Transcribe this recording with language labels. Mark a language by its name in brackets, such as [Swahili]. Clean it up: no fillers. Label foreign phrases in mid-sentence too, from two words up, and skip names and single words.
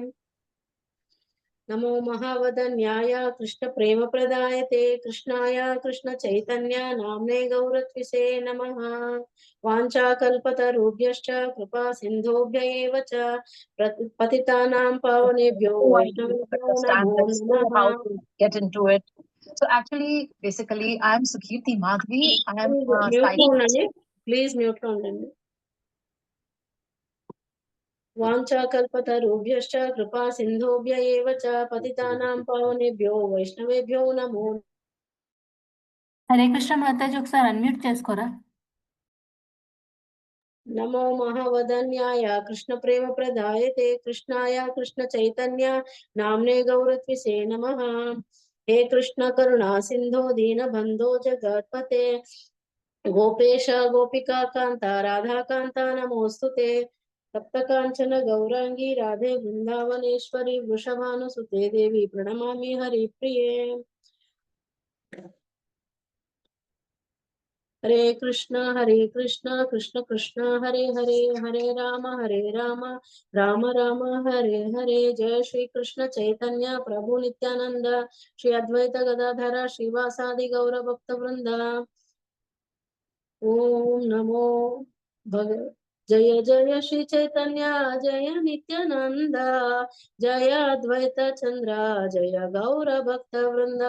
[Sanskrit] नमो महावदन्याय कृष्ण प्रेम प्रदायते कृष्णाय कृष्ण चैतन्य नाम्ने गौरत्विषे नमः। वाञ्छाकल्पतरुभ्यश्च कृपा सिन्धुभ्य एव च पतितानां पावनेभ्यो वैष्णवेभ्यो नमो नमः। [English] How to get into it. So actually, basically, I'm Sukirti Madhvi. I am [Telugu] మ్యూట్ లో ఉండండి, ప్లీజ్ మ్యూట్ లో ఉండండి. [Sanskrit] वाञ्छाकल्पतरुभ्यश्च कृपा सिन्धुभ्य एव च पतितानां पावनेभ्यो वैष्णवेभ्यो नमो। హరే కృష్ణ [Telugu] మాతాజీ ఒకసారి అన్మ్యూట్ చేసుకోరా. [Sanskrit] नमो महावदन्याय कृष्ण प्रेम प्रदायते कृष्णाय कृष्ण चैतन्य नाम्ने गौरत्विषे नमः। हे कृष्ण करुणा सिंधो दीन बंधो जगत्पते गोपेश गोपिका कांता राधा कांता नमोस्तुते। सप्त कांचन गौरांगी राधे वृंदावनेश्वरी वृषभानुसुते देवी प्रणमामि हरिप्रिये। हरे कृष्ण कृष्ण कृष्ण हरे हरे हरे राम राम राम हरे हरे। जय श्री कृष्ण चैतन्य प्रभु नित्यानंद श्री अद्वैत गदाधर श्रीवासादि गौर भक्त वृंद। ओम नमो भग जय जय श्री चैतन्य जय नित्यानंद जय अद्वैत चंद्र जय गौर भक्त वृंद।